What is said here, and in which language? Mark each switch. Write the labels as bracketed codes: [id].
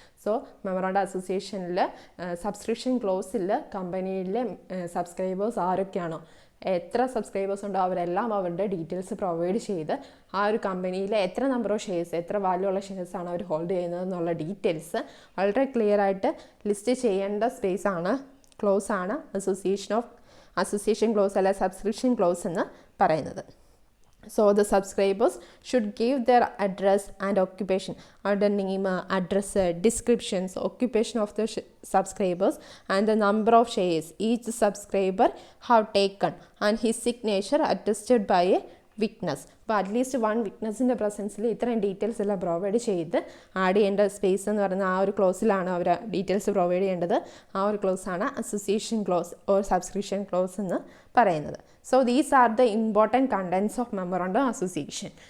[ml] So memorandum അസോസിയേഷനിൽ subscription ക്ലോസിൽ കമ്പനിയിലെ subscribers ആരൊക്കെയാണോ, എത്ര subscribers ഉണ്ടോ അവരെല്ലാം അവരുടെ ഡീറ്റെയിൽസ് പ്രൊവൈഡ് ചെയ്ത് ആ ഒരു കമ്പനിയിലെ എത്ര നമ്പർ ഓഫ് ഷെയർസ്, എത്ര വാല്യൂ ഉള്ള ഷെയർസാണ് അവർ ഹോൾഡ് ചെയ്യുന്നത് എന്നുള്ള ഡീറ്റെയിൽസ് വളരെ ക്ലിയർ ആയിട്ട് ലിസ്റ്റ് ചെയ്യേണ്ട സ്പേസ് ആണ്, ക്ലോസ് ആണ് അസോസിയേഷൻ ക്ലോസ് അല്ല സബ്സ്ക്രിപ്ഷൻ ക്ലോസ് എന്ന് പറയുന്നത്. [en] So the subscribers should give their address and occupation, the name, address, descriptions, occupation of the subscribers and the number of shares each subscriber have taken and his signature attested by a witness. [ml] അപ്പോൾ at least 1 വിറ്റ്നസിൻ്റെ പ്രസൻസിൽ ഇത്രയും details എല്ലാം provide ചെയ്ത് add ചെയ്യേണ്ട space എന്ന് പറയുന്ന ആ ഒരു ക്ലോസിലാണ് അവർ details provide ചെയ്യേണ്ടത്. ആ ഒരു ക്ലോസാണ് association close or subscription close എന്ന് പറയുന്നത്. [en] So these are the important contents of memorandum association.